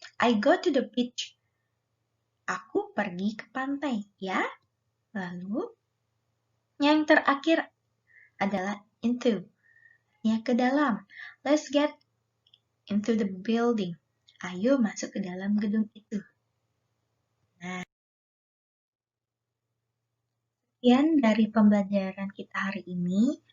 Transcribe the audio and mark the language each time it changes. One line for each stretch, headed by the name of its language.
English: I go to the beach.
Indonesian: Aku pergi ke pantai, ya. Lalu yang terakhir adalah into, artinya ke dalam.
English: Let's get into the building.
Indonesian: Ayo masuk ke dalam gedung itu. Nah, sekian dari pembelajaran kita hari ini.